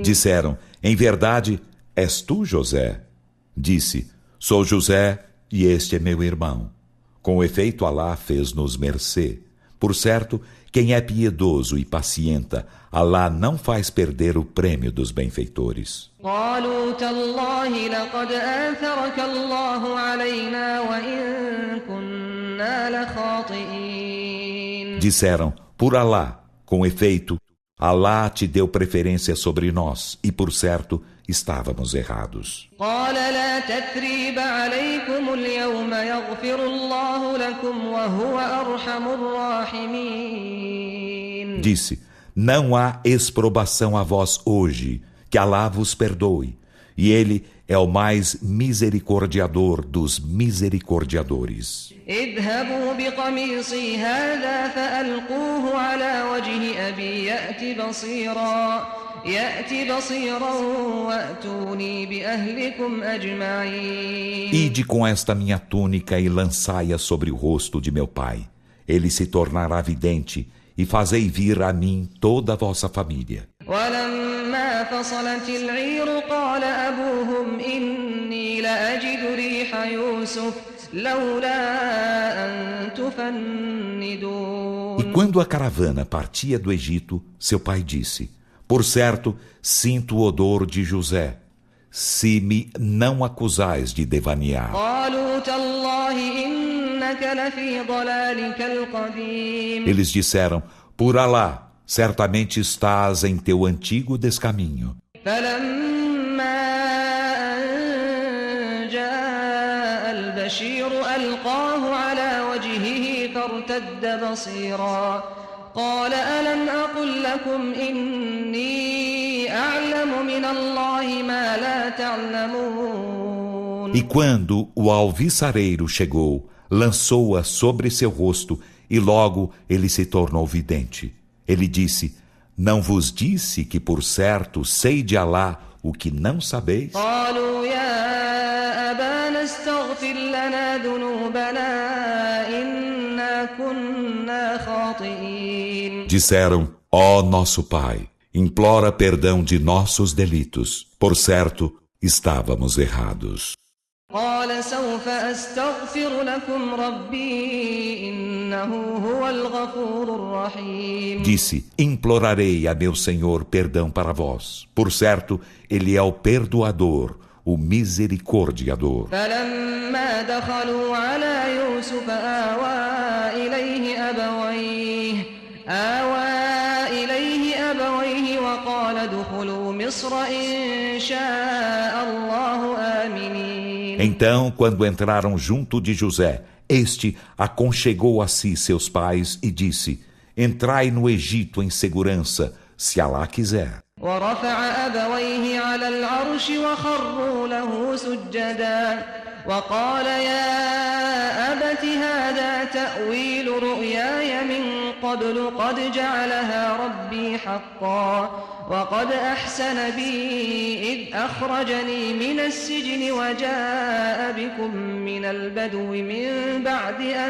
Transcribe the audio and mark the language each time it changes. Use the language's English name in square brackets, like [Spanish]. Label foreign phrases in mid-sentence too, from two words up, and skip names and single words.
[Portuguese] Disseram: Em verdade, és tu, José? Disse: Sou José e este é meu irmão. Com efeito, Alá fez-nos mercê. Por certo, quem é piedoso e pacienta, Alá não faz perder o prêmio dos benfeitores. [Arabic] قالوا تالله لقد آثرك الله علينا وإن كنا لخاطئين. [Portuguese] Disseram: Por Alá, com efeito, Alá te deu preferência sobre nós, e por certo, estávamos errados. [Arabic] قال لا تثريب عليكم اليوم يغفر الله لكم وهو أرحم الراحمين. [Portuguese] Disse: Não há exprobação a vós hoje, que Alá vos perdoe, e Ele é o mais misericordiador dos misericordiadores. [Arabic] اذهبوا بقميصي هذا فألقوه على وجه أبي يأت بصيرا وأتوني بأهلكم أجمعين. [Portuguese] Ide com esta minha túnica e lançai-a sobre o rosto de meu pai. Ele se tornará vidente, e fazei vir a mim toda a vossa família. [Arabic] ولما فصلت العير قال أبوهم إني لأجد ريح يوسف لولا أن تفندون. [Portuguese] E quando a caravana partia do Egito, seu pai disse: Por certo, sinto o odor de José, se me não acusais de devanear. [Arabic] قالوا تالله إنك لفي ضلالك القديم. [Portuguese] Eles disseram: Por Alá, certamente estás em teu antigo descaminho. [Arabic] فلما أن جاء البشير ألقاه على وجهه فارتد بصيرا قال ألم أقل لكم إني أعلم من الله ما لا تعلمون. [Portuguese] E quando o alviçareiro chegou, lançou-a sobre seu rosto, e logo ele se tornou vidente. Ele disse: Não vos disse que por certo sei de Alá o que não sabeis? [Arabic] قالوا يا أبانا استغفر لنا ذنوبنا إنا كنا خاطئين. [Portuguese] Disseram: Ó nosso pai, implora perdão de nossos delitos. Por certo, estávamos errados. [Arabic] قال سوف أستغفر لكم ربي إنه هو الغفور الرحيم. [Portuguese] Disse: Implorarei a meu Senhor perdão para vós. Por certo, Ele é o perdoador, o misericordiador. [Arabic] فلما دخلوا على يوسف آوى إليه أبويه وقال ادخلوا مصر إن شاء الله آمنين. [Portuguese] Então, quando entraram junto de José, este aconchegou a si seus pais e disse: Entrai no Egito em segurança, se Alá quiser. [Arabic] ورفع أبويه على العرش وخروا له سجدا وقال يا أبت هذا تأويل رؤياي من قبل قد جعلها ربي حقا وقد أحسن بي إذ أخرجني من السجن وجاء بكم من البدو من بعد